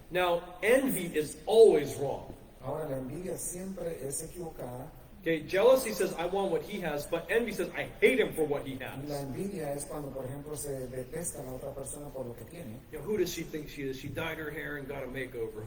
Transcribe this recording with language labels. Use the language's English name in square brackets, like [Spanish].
[English] Now, envy is always wrong. [Spanish] Ahora, la envidia siempre es equivocada. [English] Okay, jealousy says, I want what he has, but envy says, I hate him for what he [Spanish] La [English] has. [Spanish] envidia es cuando, por ejemplo, se detesta a la otra persona por lo que tiene. [English] You know, who does she think she is? She dyed her hair and got a makeover.